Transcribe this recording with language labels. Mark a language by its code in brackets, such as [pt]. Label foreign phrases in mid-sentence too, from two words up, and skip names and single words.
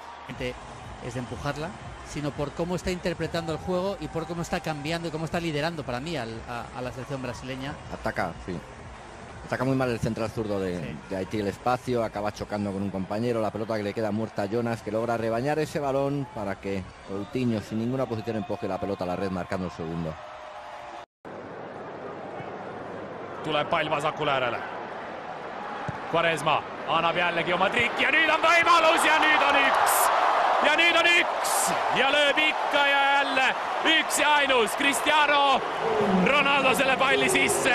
[es] Es de empujarla, sino por cómo está interpretando el juego y por cómo está cambiando y cómo está liderando para mí a la selección brasileña. Ataca, sí. Ataca muy mal el central zurdo de Haití el espacio, acaba chocando con un compañero, la pelota que le queda muerta a Jonas, que logra rebañar ese balón para que Coutinho sin ninguna posición empuje la pelota a la red marcando el segundo. [et] Tuleb pall vasakule äärele. Quaresma annab jällegi oma trikki ja nüüd on võimalus ja nüüd on üks. Ja nüüd on üks ja lööb ikka ja jälle üks ja ainus. Cristiano Ronaldo selle palli sisse.